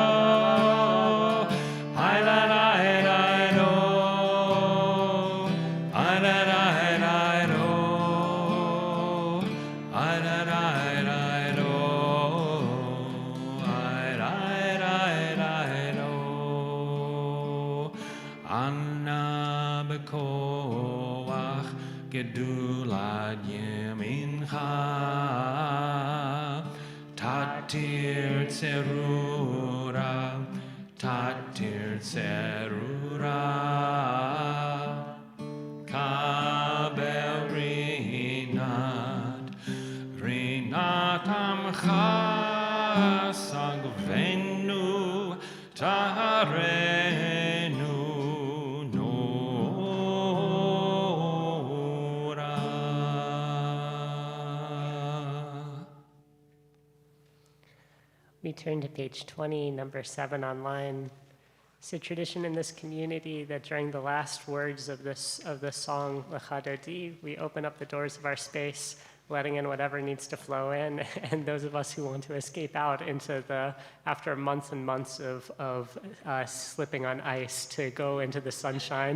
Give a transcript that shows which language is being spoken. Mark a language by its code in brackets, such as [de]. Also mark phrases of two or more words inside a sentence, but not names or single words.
[he] ay da da da do ay da da da do ay da da da do ay da da da do אנא בכח גדולת ימינך תתיר צרורה קבל רנת עמך שגבנו טהרנו נורא. [en] We turn to page 20, number 7 online. It's a tradition in this community that during the last words of the song Lecha Dodi, we open up the doors of our space, letting in whatever needs to flow in, and those of us who want to escape out into after months and months of slipping on ice, to go into the sunshine.